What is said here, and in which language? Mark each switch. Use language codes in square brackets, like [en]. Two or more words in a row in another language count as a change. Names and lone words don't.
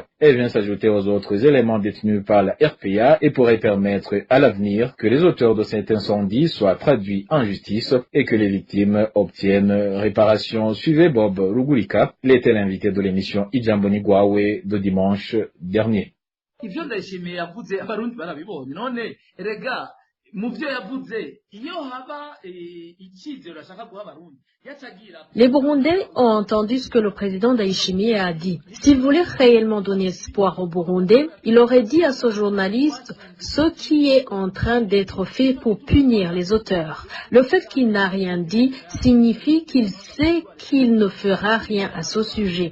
[fr] Elle vient s'ajouter aux autres éléments détenus par la RPA et pourrait permettre à l'avenir que les auteurs de cet incendie soient traduits en justice et que les victimes obtiennent réparation. Suivez Bob Rugurika, il était l'invité de l'émission Ijamboni Gwawe de dimanche dernier. [rn] ivyo Ndayishimiye yavuze abarundi barabibonye none erega mu byo yavuze iyo haba icyizero ashaka guha abarundi. [fr] Les Burundais ont entendu ce que le président Ndayishimiye a dit. S'il voulait réellement donner espoir aux Burundais, il aurait dit à ce journaliste ce qui est en train d'être fait pour punir les auteurs. Le fait qu'il n'a rien dit signifie qu'il sait qu'il ne fera rien à ce sujet.